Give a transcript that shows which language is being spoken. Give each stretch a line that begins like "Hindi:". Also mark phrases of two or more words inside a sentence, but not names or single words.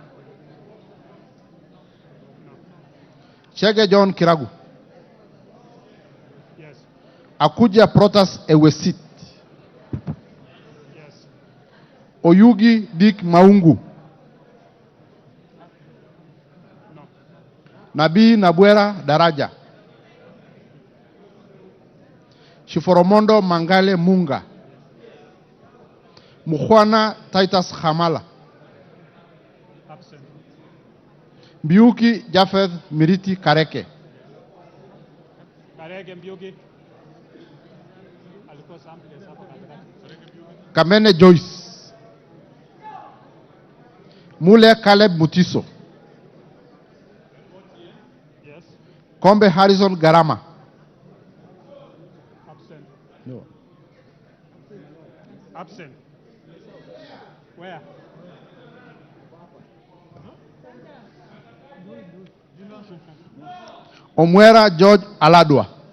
English: Chege John Kiragu. Yes. Akuja Protas Ewesit. Yes. Oyugi Dick Maungu. No. Nabii Nabwera Daraja. Shiforomondo Mangale Munga. Mukhwana Titus Hamala. Absent. Biuki Jafeth Miriti Kareke. Karege Mbiuki.
Swahili: Alikuwa sample hapo katikati.
English: Kameme Joyce. Mule Caleb Mutiso. Yes. Kombe Harrison Garama. Absent. No. Absent. Where? Omwera George Aladwa.